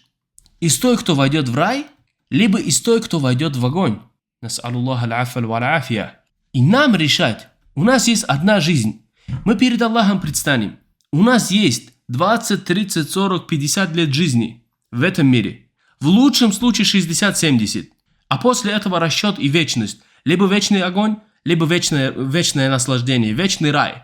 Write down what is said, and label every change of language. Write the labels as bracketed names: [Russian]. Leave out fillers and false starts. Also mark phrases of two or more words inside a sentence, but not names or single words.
[Russian] Из той, кто войдет в рай, либо из той, кто войдет в огонь. [Arabic] نسأل الله العفو والعافية. [Russian] И нам решать. У нас есть одна жизнь. Мы перед Аллахом предстанем. У нас есть 20, 30, 40, 50 лет жизни в этом мире. В лучшем случае 60-70. А после этого расчет и вечность. Либо вечный огонь, либо вечное наслаждение, вечный рай.